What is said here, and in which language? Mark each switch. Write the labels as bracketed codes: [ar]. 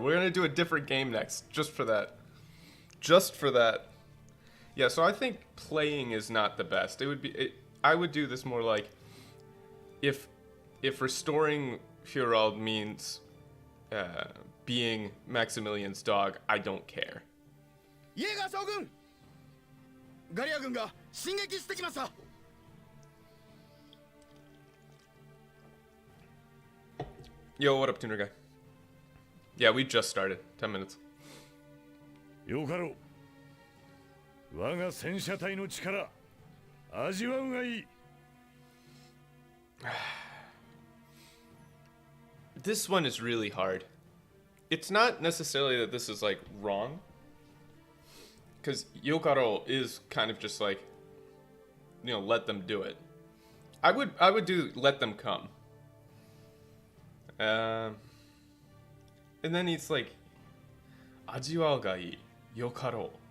[en] We're gonna do a different game next, just for that. Just for that. Yeah, so I think playing is not the best. I would do this more like, if restoring Fjorald means being Maximilian's dog, I don't care. [ja] イエーガー将軍、ガリア軍が進撃してきました。 [en] Yo, what up, tuner guy? Yeah, we just started. 10 minutes. [ja] よかろう。我が戦車隊の力、味わうがいい。 [en] This one is really hard. It's not necessarily that this is like wrong, because Yokaro is kind of just like, let them do it. I would do let them come. And then he's like, [ja] Ajiwao ga ii, [en] Yokaro.